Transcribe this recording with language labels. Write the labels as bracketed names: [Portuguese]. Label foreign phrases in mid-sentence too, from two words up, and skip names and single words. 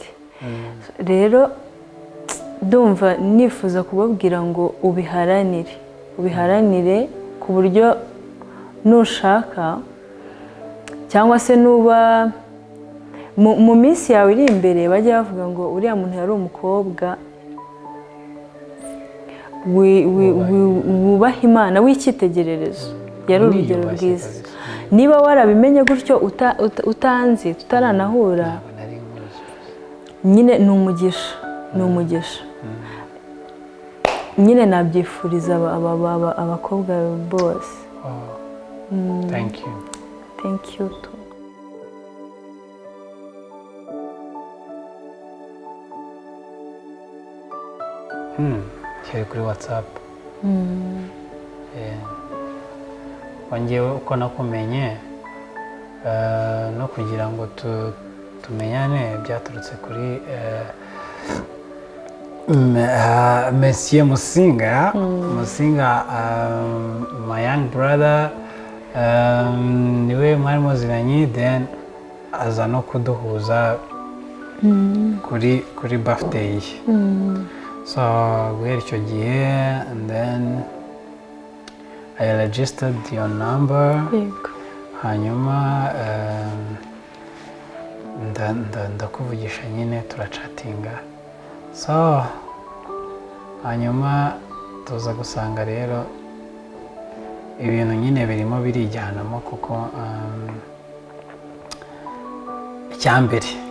[Kinyarwanda] Rero ndumva nifuza kubabwira ngo ubiharanire ku buryo nushaka cyangwa se nuba mu minsi yawe iri imbere bajya bavuga ngo uriya muntu yari umukobwa wubaha Imana w'icyitegererezo, yari urugero rwiza. Niba warabimenye gutyo utanzi tutaranahura, nyine ni umugisha nyine nabyifuriza abakobwa bose. [English] Thank you too. [Kinyarwanda] Kiri kuri WhatsApp. Wangewe uko nakumenye no kugira ngo tumenyane byaturutse kuri Monsieur Musinga, [English] my young brother, [Kinyarwanda] niwe mwari muziranye, then aza no kuduhuza kuri birthday ye. So guhera icyo gihe, [English] and then I registered your number. [Kinyarwanda] Hanyuma ndakuvugisha nyine turachatinga. So hanyuma tuza gusanga rero ibintu nyine birimo birijyanamo kuko icyambere